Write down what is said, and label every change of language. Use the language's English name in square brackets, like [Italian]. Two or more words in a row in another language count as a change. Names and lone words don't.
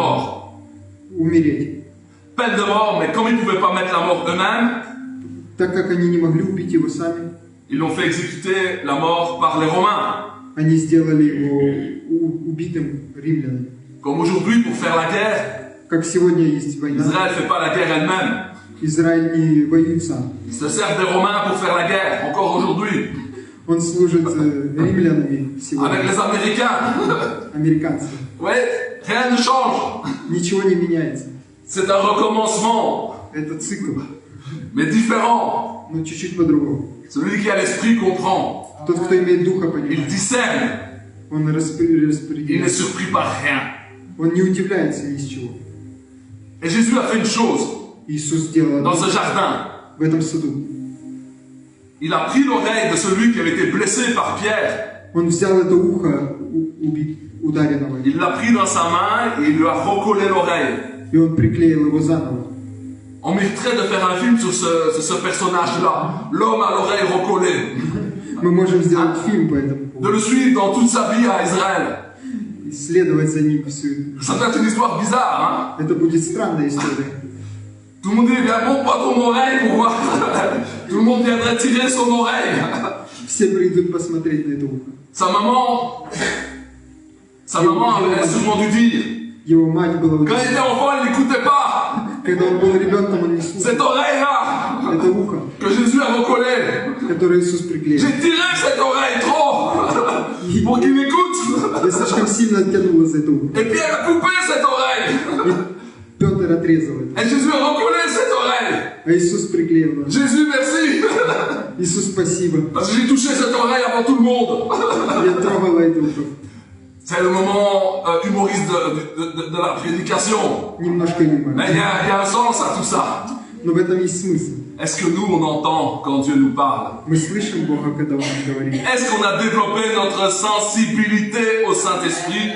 [French] peine de mort. [Russian] умереть. [French] peine de mort, mais comme ils ne pouvaient pas mettre la mort eux-mêmes, [Russian] Так как они не могли убить его сами, [French] ils l'ont fait exécuter la mort par les Romains. [Russian] они сделали его убитым римлянами. [French] Comme aujourd'hui, pour faire la guerre, [Russian] Как сегодня есть война, [French] Israël ne fait pas la guerre elle-même. [Russian] Израиль не воюет сам. [French] Ils se servent des Romains pour faire la guerre, encore aujourd'hui. [Russian] Он служит римлянами сегодня, [French] Avec les Américains. [Russian] американцы. [French] Oui, rien ne change. [Russian] Ничего не меняется. [French] C'est un recommencement, [Russian] Это цикл, [French] mais différent. [Russian] но чуть-чуть по-другому. [French] Celui qui a l'esprit comprend. [Russian] Тот, кто имеет духа, [French] Il [Russian] понимает. [French] discerne. [Russian] Он [French] Il n'est [Russian] распределяет. [French] surpris par rien. [Russian] Он не удивляется ни с чего. [French] Et Jésus a fait une chose [Russian] Иисус сделал [French] dans [Russian] одно [French] ce jardin. [Russian] в этом саду. [French] Il a pris l'oreille de celui qui avait été blessé par Pierre. [Russian] Он взял это ухо ударенного, [French] Il l'a pris dans sa main et il lui a recollé l'oreille. [Russian] и он приклеил его заново. [French] On mériterait de faire un film sur ce personnage-là, l'homme à l'oreille recollée, [Russian] Мы можем сделать фильм по этому [French] de [Russian] поводу, [French] le suivre dans toute sa vie à Israël. [Russian] исследовать за ним всю. [French] Ça doit être une histoire bizarre, hein? [Russian] Это будет странная история. [French] Tout le monde dit, viens, montre pas ton oreille pour voir. Tout le monde viendrait tirer son oreille. [Russian] Все придут посмотреть на это ухо. [French] Sa maman avait sûrement dû dire, [Russian] Его мать была [French] quand il était enfant, il n'écoutait pas. [Russian] Когда он был ребенком, он не слушал. [French] Cette oreille-là, [Russian] Это ухо, [French] que Jésus a recollé. [Russian] которое Иисус приклеил. [French] J'ai tiré cette oreille trop pour qu'il m'écoute. [Russian] Я слишком сильно оттянула за это ухо. [French] Et Pierre a coupé cette oreille. [Russian] И Петр отрезал это. [French] Et Jésus a recollé cette oreille. [Russian] А Иисус приклеил. [French] Jésus, merci. [Russian] Иисус, спасибо. [French] Parce que j'ai touché cette oreille avant tout le monde. [Russian] Я трогала это ухо. [French] C'est le moment humoriste de la prédication. [Russian] Немножко юмора. [French] Mais il y a un sens à tout ça. [Russian] Но в этом есть смысл. [French] Est-ce que nous, on entend quand Dieu nous parle? [Russian] Мы слышим Бога, когда Он говорит. [French] Est-ce qu'on a développé notre sensibilité au Saint-Esprit?